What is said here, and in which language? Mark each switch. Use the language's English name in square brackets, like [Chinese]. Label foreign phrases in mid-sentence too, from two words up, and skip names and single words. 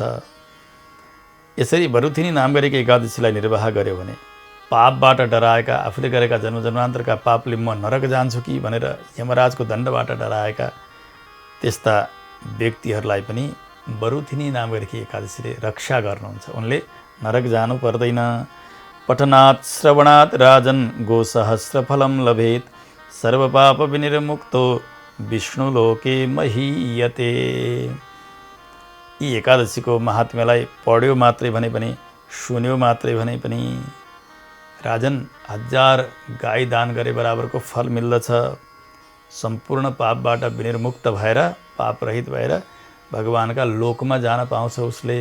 [Nepali] यसरी बरुथिनी नाम गरेको एकादशीलाई निर्वाह गर्यो भने पापबाट डराएका, आफूले गरेका जन्मजन्मान्तरका पापले म नरक जान्छु कि भनेर यमराजको दण्डबाट डराएका त्यस्ता व्यक्तिहरूलाई पनि बरुथिनी नाम गरेकी एकादशीले रक्षा गर्नुहुन्छ। उनले नरक जानु पर्दैन। [Sanskrit] पठनात् श्रवणात् राजन गोसहस्रफलं लभेत सर्वपाप विनिर्मुक्तो विष्णुलोके महीयते। [Nepali] यी एकादशीको महात्म्यलाई पढ्यो मात्रै भने पनि, सुन्यो मात्रै भने पनि राजन 1000 गाई दान गरे बराबरको फल मिल्दछ। सम्पूर्ण पापबाट विनिर्मुक्त भएर, पापरहित भएर भगवानका लोकमा जान पाउँछ उसले।